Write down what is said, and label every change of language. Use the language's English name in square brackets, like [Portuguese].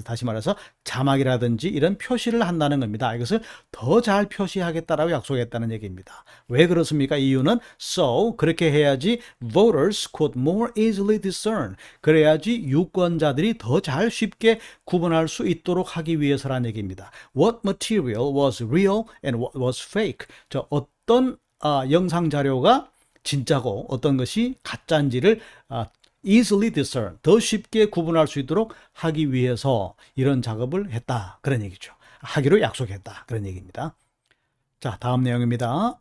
[Korean] 다시 말해서 자막이라든지 이런 표시를 한다는 겁니다. 이것을 더 잘 표시하겠다라고 약속했다는 얘기입니다. 왜 그렇습니까? 이유는 so, 그렇게 해야지 [English] voters could more easily discern, [Korean] 그래야지 유권자들이 더 잘 쉽게 구분할 수 있도록 하기 위해서라는 얘기입니다. [English] What material was real and what was fake. [Korean] 저 어떤 영상 자료가 진짜고 어떤 것이 가짜인지를 [English] easily discern, [Korean] 더 쉽게 구분할 수 있도록 하기 위해서 이런 작업을 했다. 그런 얘기죠. 하기로 약속했다. 그런 얘기입니다. 자, 다음 내용입니다.